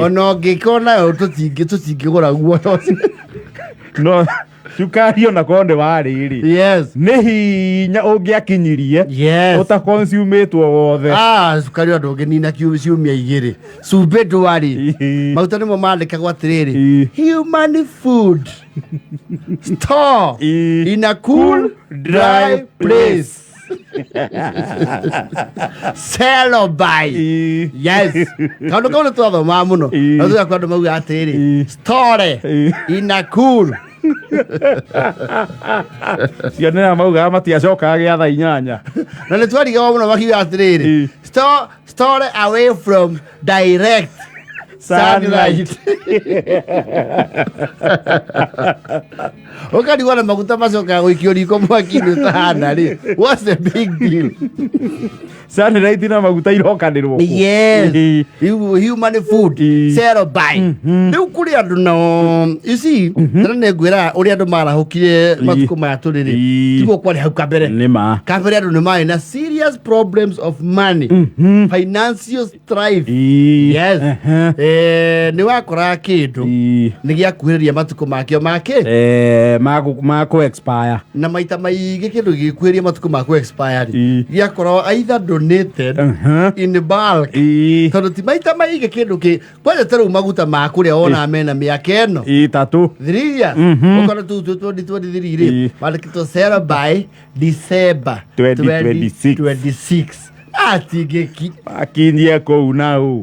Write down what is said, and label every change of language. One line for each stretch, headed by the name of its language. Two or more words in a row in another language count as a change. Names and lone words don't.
Kikuyu: Ono ngikona tutingigura guo. No. Sukari ona konde wariri.
English: Yes.
Kikuyu: Ni hinya ungiakinyirie.
English: Yes.
Kikuyu: Uta consume-two wothe. Sukari ndo nginina ciumia igiri. Cumbe ndwari. Maguta nimo mandikagwo atiriri.
English: Human food. Store in a cool, dry place. Sell or buy. Yes.
Kikuyu: Kando kama tuwathoma muno. Nazo kwa ndo mauga atiriri. Store in a cool. Sione mauga matiacoka giatha inyanya. Na nĩ twariga muno makiuga atiriri. Store away from direct sunlight. Okarigwo na maguta macoka gwikio riko mwaki-inĩ ũtahana rĩ.
English: What's the big deal?
Kikuyu: Sunlight na maguta irokanirwo.
English: Yes. Human food. Sell or buy.
Kikuyu: Rĩu kuri andu no.
English: You see,
Kikuyu: nĩ ngwĩra ũrĩa andu marahũkire matukũ maya tũrĩ. Tiguo kwari hau kabere. Nĩma. Kabere andu nĩ marĩ na
English: serious problems of money. Financial strife. Yes.
Kikuyu: Nĩ wakora kĩndũ nĩ gĩakuhĩrĩria matukũ makĩo make. Maku expire. Na maita maingĩ kĩndũ gĩkuhĩrĩria matukũ maku expire. Gĩakorwo
English: either donated in bulk.
Kikuyu: Tondũ ti maita maingĩ kĩndũ kĩ kwanja tarĩu maguta ma kũrĩa ona mena mĩaka ĩno 3 years. Ũkona tu 2023 rĩ mandĩkĩtwo
English: sell by December 2026.
Kikuyu: Atigĩki akinyie kũu nau